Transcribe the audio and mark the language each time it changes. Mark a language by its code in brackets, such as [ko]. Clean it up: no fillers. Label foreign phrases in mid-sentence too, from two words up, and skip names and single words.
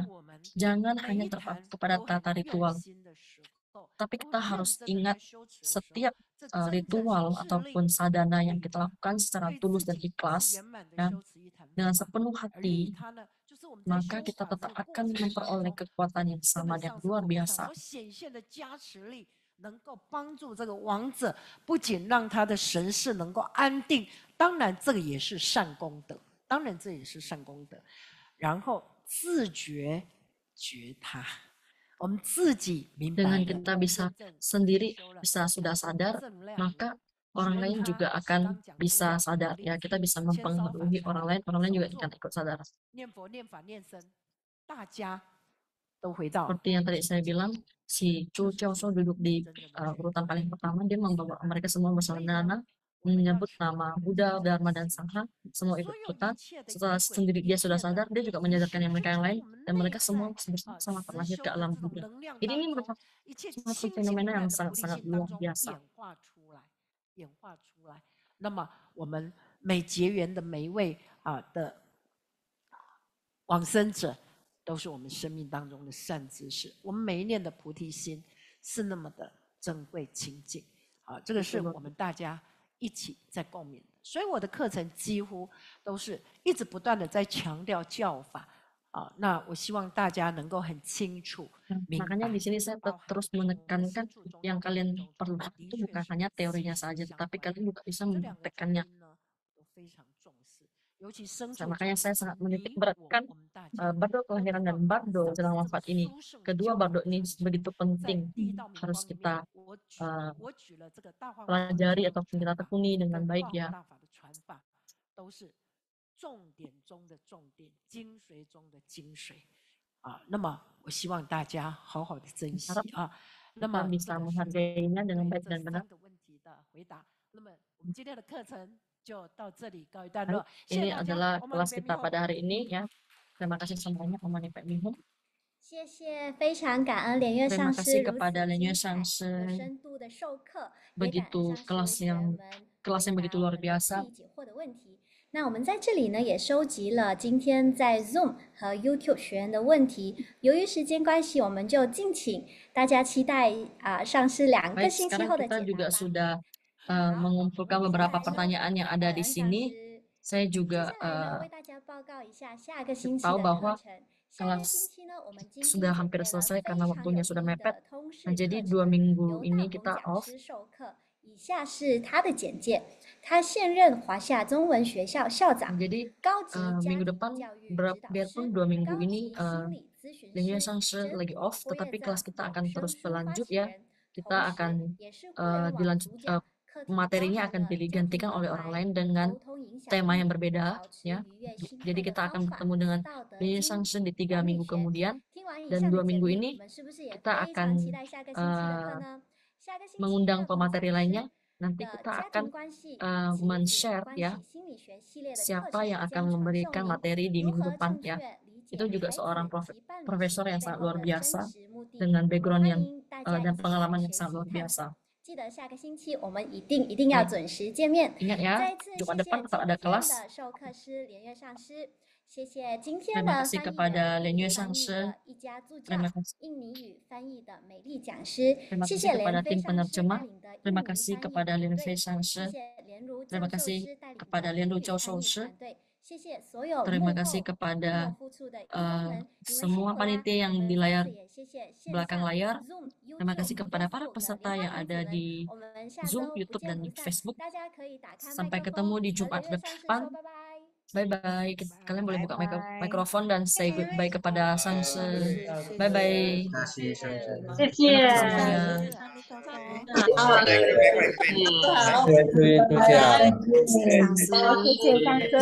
[id] Jangan hanya terpaku kepada tata ritual. Tapi kita harus ingat setiap ritual ataupun sadhana yang kita lakukan secara tulus dan ikhlas ya, dengan sepenuh hati, maka kita tetap akan memperoleh kekuatan yang sama dan luar biasa. [zh] 能够帮助这个亡者，不仅让他的神识能够安定，当然这个也是善功德，当然这也是善功德。然后自觉觉他，我们自己明白。 [id] Dengan kita bisa sendiri bisa sudah sadar, maka orang lain juga akan bisa sadar ya. Kita bisa mempengaruhi orang lain juga akan ikut sadar. Seperti yang tadi saya bilang, si Chu Chiaosou duduk di urutan paling pertama, dia membawa mereka semua bersadana, menyebut nama Buddha, Dharma, dan Sangha, semua ikut-ikutan. Setelah sendiri dia sudah sadar, dia juga menyadarkan yang mereka yang lain, dan mereka semua bersama-sama terlahir ke alam Buddha. Jadi ini merupakan suatu fenomena yang sangat-sangat luar biasa. [zh] 那么我们每结缘的每一位的往生者， 都是我们生命当中的善知识，我们每一念的菩提心是那么的珍贵清净。这个是我们大家一起在共勉的。所以我的课程几乎都是一直不断的在强调教法啊。那我希望大家能够很清楚明白。 [id] Makanya di sini saya terus menekankan yang kalian perlu itu bukan hanya teorinya saja, tetapi kalian juga bisa mempraktekkannya. Makanya saya sangat menitik beratkan bardo kelahiran dan bardo jelang wafat ini. Kedua bardo ini begitu penting, harus kita pelajari ataupun kita tekuni dengan baik ya. [zh] 重点中的重点，精髓中的精髓啊。那么我希望大家好好的珍惜啊。那么 [id] bisa menghargainya dengan baik dan benar. [zh] 那么我们今天的课程就到这里告一段落。 [id] Ini adalah kelas kita pada hari ini ya. Terima kasih semuanya Omani Pak Mihun. [zh] 谢谢，非常感恩连月 [id] Terima [zh] 上师 [id] kasih [zh] 如此 [id] kepada 连月 [zh] 精彩上师有深度的授课，也感 [id] begitu [zh] 恩上 [id] kelas [zh] 师为学员 [id] yang [zh] 们 [id] kelas yang [zh] 回 [id] begitu [zh] 答我 [id] luar [zh] 们的 [id] biasa. [zh] 记忆解惑的问题。那我们在这里呢也收集了今天在 Zoom 和 YouTube 学员的问题。由于时间关系，我们就敬请大家期待上师2个 [id] Baik, [zh] 星期 [id] sekarang [zh] 后的 [id] kita [zh] 解 [id] juga [zh] 答吧。 [id] sudah mengumpulkan beberapa pertanyaan yang ada di [zh] 感恩上 [id] sini. [zh] 师。 [id] Saya [zh] 接 [id] juga [zh] 下来呢，为大家报告一下下个星期 [id] tahu [zh] 的 [id] bahwa [zh] 课程。下个星 [id] kelas [zh] 期呢，我们精心 [id] sudah [zh] 准 [id] hampir [zh] 备了 [id] selesai [zh] 非 [id] karena [zh] 常 [id] waktunya [zh] 有 [id] sudah [zh] 意义 [id] mepet. [zh] 的通识 [id] Nah, [zh] 课 [id] jadi [zh] 程， [id] 2 minggu [zh] 由 [id] ini [zh] 大 [id] kita [zh] 鹏讲 [id] off. [zh] 师授课。以下是他的简介：他现任华夏中文学校校长， [id] Jadi [zh] 高级家 [id] minggu [zh] 庭 [id] depan [zh] 教育指导 [id] biarpun [zh] 师， [id] 2 minggu [zh] 高 [id] ini [zh] 级心理咨询 [id] Lin Yue [zh] 师， [id] Sang Shi [zh] 真 [id] lagi [zh] 普 [id] off, [zh] 郭叶 [id] tetapi [zh] 藏 [id] kelas kita [zh] 有 [id] akan [zh] 声 [id] terus [zh] 书发 [id] berlanjut [zh] 起 [id] ya. [zh] 人， [id] Kita [zh] 同时 [id] akan [zh] 也是互联网 [id] dilanjut [zh] 主讲，课题包 [id] materinya [zh] 含 [id] akan [zh] 了家庭 [id] digantikan [zh] 关 [id] oleh orang [zh] 怀、 [id] lain dengan [zh] 沟通影响 [id] tema [zh] 力、 [id] yang berbeda [zh] 保持 [id] ya. [zh] 愉悦兴 [id] Jadi [zh] 奋的 [id] kita [zh] 方 [id] akan [zh] 法、 [id] bertemu dengan [zh] 道德 [id] Lin Yue [zh] 经、 [id] Sang Shi di 3 [zh] 管理 [id] minggu [zh] 学。 [id] kemudian. [zh] 听完以 [id] Dan [zh] 上的 [id] 2 [zh] 简 [id] minggu [zh] 历， [id] ini [zh] 你们是不是也 [id] kita [zh] 非常 [id] akan [zh] 期待下个星期的课呢？下个星期 [id] mengundang [zh] 乐鹏 [id] pemateri [zh] 讲 [id] lainnya. [zh] 师 [id] Nanti [zh] 的 [id] kita [zh] 家 [id] akan [zh] 庭关系及 [id] men-share [zh] 关 [id] ya [zh] 系心理学系列的课 [id] siapa [zh] 程 [id] yang akan [zh] 将传授 [id] memberikan [zh] 您 [id] materi di [zh] 如 [id] minggu [zh] 何 [id] depan [zh] 正 [id] ya. [zh] 确理解 [id] Itu juga [zh] 孩 [id] seorang [zh] 子及伴侣行 [id] profesor [zh] 为 [id] yang [zh] 背 [id] sangat [zh] 后 [id] luar [zh] 的 [id] biasa [zh] 真实目的。 [id] dengan [zh] 我们 [id] background [zh] 欢 [id] yang [zh] 迎大家 [id] dan [zh] 一起来 [id] pengalaman [zh] 学 [id] yang [zh] 习 [id] sangat luar [zh] 探讨。 [id] biasa. [zh] 记得下个星期我们一定要 [id] Baik, [zh] 准时见面。 [id] ingat ya, [zh] 再一次 [id] Jumat [zh] 谢 [id] depan [zh] 谢 [id] tetap [zh] 今 [id] ada [zh] 天 [id] kelas. [zh] 的授课师连月上师，谢谢今天 [id] Terima [zh] 的 [id] kasih [zh] 翻译 [id] kepada [zh] 人 [id] Lin Yue [zh] 翻 [id] Sang [zh] 译 [id] Shi. [zh] 的一家助教， [id] Terima kasih. [zh] 印尼语翻译的美丽讲师， [id] Terima [zh] 谢 [id] kasih [zh] 谢 [id] kepada [zh] 连飞 [id] tim [zh] 上师带 [id] penerjemah. [zh] 领的印 [id] Terima [zh] 尼 [id] kasih [zh] 翻译 [id] kepada [zh] 团 [id] Lin [zh] 队， [id] Fei Sang [zh] 谢 [id] Shi. [zh] 谢连如 [id] Terima [zh] 教授 [id] kasih [zh] 师带领 [id] kepada [zh] 的 [id] Lin [zh] 英 [id] Ru [zh] 语 [id] Chao [zh] 翻 [id] Shou [zh] 译 [id] Shi. [zh] 团队，谢谢所有 [id] Terima [zh] 幕 [id] kasih [zh] 后默 [id] kepada [zh] 默付出的义工们，你们辛 [id] semua [zh] 苦啦！ [id] panitia [zh] 我 [id] yang [zh] 们 [id] di [zh] 再 [id] layar [zh] 次也谢谢线 [id] belakang [zh] 上 [id] layar. [zh] Zoom、 [id] Terima kasih [zh] YouTube、 [id] kepada para [zh] Facebook 的 [id] peserta [zh] 莲花 [id] yang [zh] 种子 [id] ada [zh] 们， [id] di [zh] 我们下 [id] Zoom, [zh] 周不 [id] YouTube, [zh] 见 [id] dan [zh] 不 [id] di [zh] 散。 [id] Facebook. [zh] 大家可以打开麦 [id] Sampai [zh] 克 [id] ketemu [zh] 风 [id] di [zh] 和 [id] Jumat [zh] 连月上师说 [id] depan. [zh] 拜拜。 [id] Bye-bye. Kalian boleh buka [zh] 拜拜。 [id] mikrofon dan [en] say goodbye [id] kepada Sang Shi. [zh] 谢谢 Bye-bye. 谢谢，上师。谢 [id] Terima [zh] 谢 [id] kasih [zh] 上 [id] semuanya. [zh] 师，阿弥陀佛。好，谢谢各位度假，上师，谢谢上师，